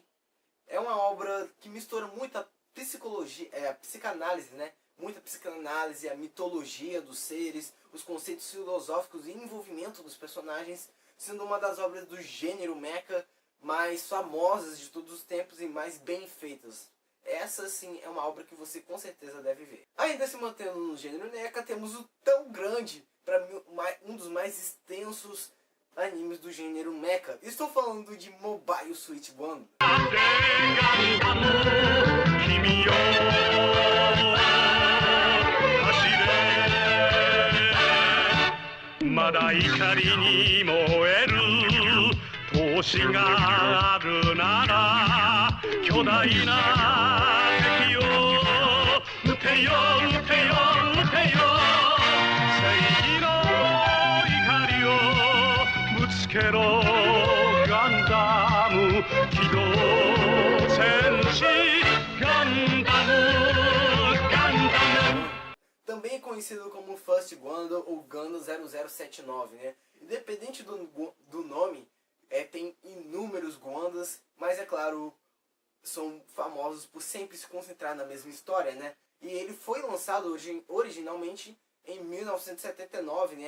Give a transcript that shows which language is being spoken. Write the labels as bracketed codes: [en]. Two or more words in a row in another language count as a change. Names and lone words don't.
[pt] É uma obra que mistura muita psicologia, a psicanálise, muita psicanálise, a mitologia dos seres, os conceitos filosóficos e envolvimento dos personagens, sendo uma das obras do gênero mecha mais famosas de todos os tempos e mais bem feitas. Essa sim é uma obra que você com certeza deve ver. Ainda se mantendo no gênero mecha, temos o tão grande, para mim um dos mais extensos animes do gênero mecha. Estou falando de Mobile Suit Gundam. [ja] まだ怒りに燃える闘志があるなら巨大な敵を撃てよ撃てよ撃てよ正義の怒りをぶつけろガンダム機動戦士ガンダムガンダム [pt] Também conhecido como First Gundam ou Gundam 0079, né? Independente do nome, tem inúmeros Gundams, mas é claro, são famosos por sempre se concentrar na mesma história, né? E ele foi lançado originalmente em 1979, né?